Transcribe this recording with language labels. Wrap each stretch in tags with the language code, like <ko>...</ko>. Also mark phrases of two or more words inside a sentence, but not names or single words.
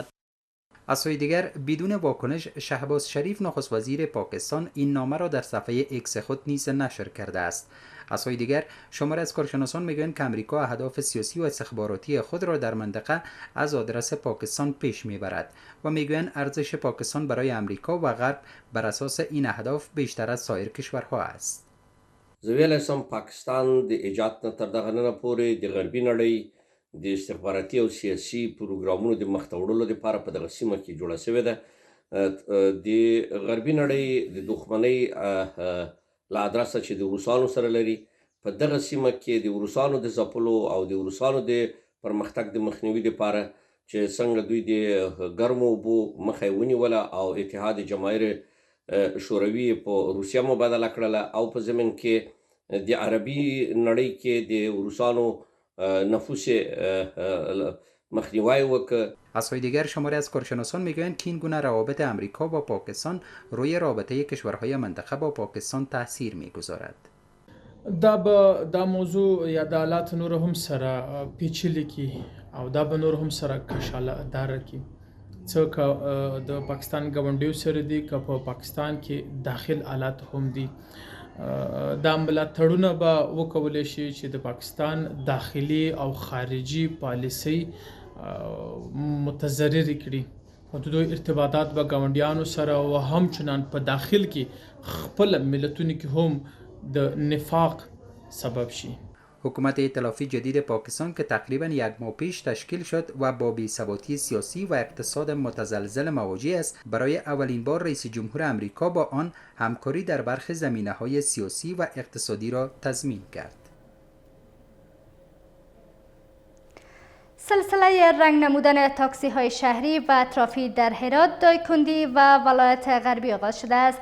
<fa>از سوی دیگر بدون واکنش شهباز شریف نخست وزیر پاکستان این نامه را در صفحه ایکس خود نیز نشر کرده است. از سوی دیگر شماری از کارشناسان میگویند که امریکا اهداف سیاسی و استخباراتی خود را در منطقه از آدرس پاکستان پیش میبرد و میگویند ارزش پاکستان برای امریکا و غرب بر اساس این اهداف بیشتر از سایر کشورها است.</fa> <ps>زه ویلی سم پاکستان د ایجاد نه تر دغه نه پورې د غربي نړۍ د استخباراتي او سیاسي پروګرامونو د مخته وړلو لپاره په دغه سیمه کې جوړه شوې ده. د غربي نړۍ د دښمنۍ له ادرسه چې د روسانو سره لري، په دغه سیمه کې د روسانو د ځپلو او د روسانو د پرمختګ د مخنیوي لپاره چې څنګه دوی د ګرمو اوبو مخه یې ونیوله او اتحاد جماهیر شوروي په روسیه مبادله کړله او په زمین کې د عربي نړۍ کې د روسانو نفوذ مخنیوی وکړ.</ps> <fa>از سوی دیگر شماری از کارشناسان میگویند که این گونه روابط امریکا با پاکستان روی رابطه کشورهای منطقه با پاکستان تاثیر میگذارد.</fa> <ps>دا موضوع یا د حالات نور هم سره پیچیدلی کی او دا به نور هم سره کشاله دار کی څوک د پاکستان ګاونډیو سره دي که په پاکستان کې داخل حالات هم دي. دا ملاتړونه به وکولای شي چې د پاکستان داخلي او خارجي پالیسي متضرر کړي. حدودو ارتباطات به ګاونډیانو سره</ps> <fa>و همچنان</fa> <ps>په داخل کې خپل ملتونو کې هم د نفاق سبب شي.</ps> <fa>حکومت ائتلافی جدید پاکستان که تقریبا یک ماه پیش تشکیل شد و با بی‌ثباتی سیاسی و اقتصاد متزلزل مواجه است، برای اولین بار رئیس جمهور امریکا با آن همکاری در برخی زمینه‌های سیاسی و اقتصادی را تضمین کرد. سلسله رنگ نمودن تاکسی های شهری و ترافیک در هرات، دایکندی و ولایت غربی آغاز شده است.</fa>